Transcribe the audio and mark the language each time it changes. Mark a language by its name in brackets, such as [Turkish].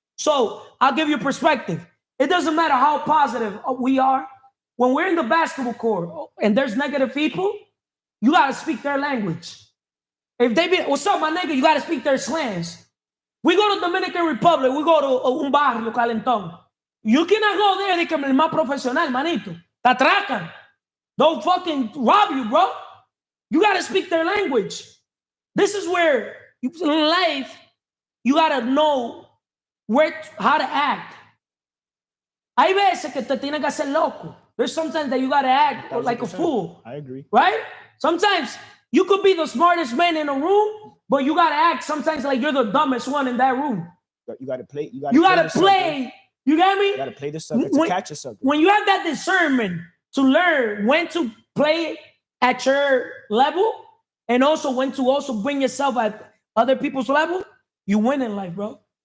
[English] So I'll give you a perspective. It doesn't matter how positive we are. When we're in the basketball court and there's negative people, you got to speak their language. If they be, what's up, my nigga? You got to speak their slangs. We go to Dominican Republic. We go to [Spanish] un barrio calentón. [English] You cannot go there [Spanish] de que el más profesional, manito. Te atracan. [English] Don't fucking rob you, bro. You got to speak their language. This is where in life, you got to know how to act. [Spanish] Hay veces que te tienes que hacer loco. [English] There's sometimes that you got to act like a fool. I agree. Right? Sometimes you could be the smartest man in a room, but you got to act sometimes like you're the dumbest one in that room. You got to play. You got to play. You get me? You got to play the sucker to catch a sucker. When you have that discernment to learn when to play at your level and also when to also bring yourself at other people's level, you win in life, bro.